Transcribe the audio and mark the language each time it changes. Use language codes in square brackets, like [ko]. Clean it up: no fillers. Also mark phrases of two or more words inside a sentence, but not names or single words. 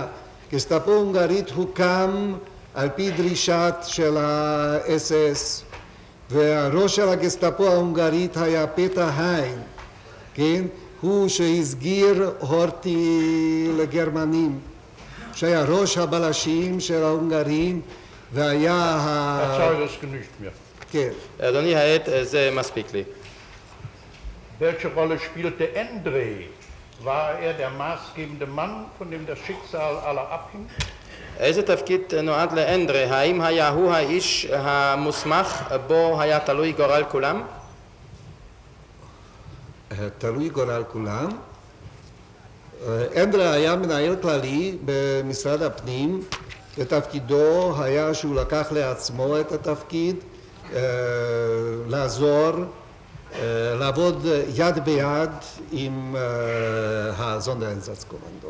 [he] גסטאפו הונגרית הוקם על פי דרישת של ה-SS, והראש של הגסטאפו ההונגרית היה פטר היין, כן? הוא שהסגיר הורטי לגרמנים, שהיה ראש הבלשים של ההונגרים, והיה כן. אדוני העד, זה מספיק לי. [de] Welche Rolle spielte Endre? War er der maßgebende Mann, von dem das Schicksal aller abhing? [he] איזה תפקיד נועד לאנדרה? האם היה הוא האיש המוסמך בו היה תלוי גורל כולם? תלוי גורל כולם. אנדרה היה מנהל כללי במשרד הפנים, ותפקידו היה שהוא לקח לעצמו את התפקיד, לעזור, לעבוד יד ביד עם הזונדרeinsatzkommando.